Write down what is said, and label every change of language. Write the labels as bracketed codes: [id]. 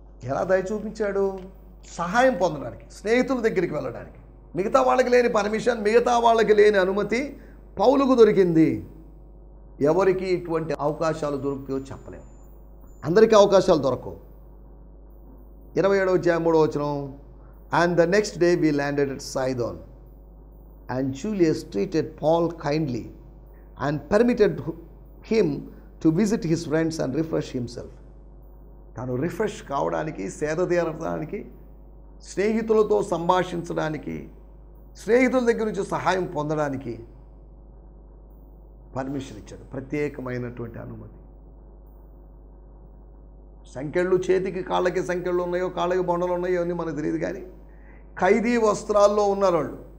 [te] ఎలా దయ చూపించాడు? సహాయం పొందడానికి, స్నేహితుల దగ్గరికి వెళ్ళడానికి. మిగతా వాళ్ళకి లేని పర్మిషన్, మిగతా వాళ్ళకి లేని అనుమతి పౌలుకు దొరికింది. ఎవరికి ఇటువంటి అవకాశాలు దొరుకుతాయో చెప్పలేము, అందరికీ అవకాశాలు దొరకవు. 27వ అధ్యాయం 3వ వచనం. [en] And the next day we landed at Sidon, and Julius treated Paul kindly and permitted him to visit his friends and refresh himself. [te] తాను రిఫ్రెష్ కావడానికి, సేద తీరడానికి, స్నేహితులతో సంభాషించడానికి, స్నేహితుల దగ్గర నుంచి సహాయం పొందడానికి పర్మిషన్ ఇచ్చాడు, ప్రత్యేకమైనటువంటి అనుమతి. సంకెళ్ళు చేతికి కాళ్ళకి సంకెళ్ళు ఉన్నాయో కాళ్ళకి బొండలు ఉన్నాయో అని మనకు తెలియదు, కానీ ఖైదీ వస్త్రాల్లో ఉన్నారు వాళ్ళు.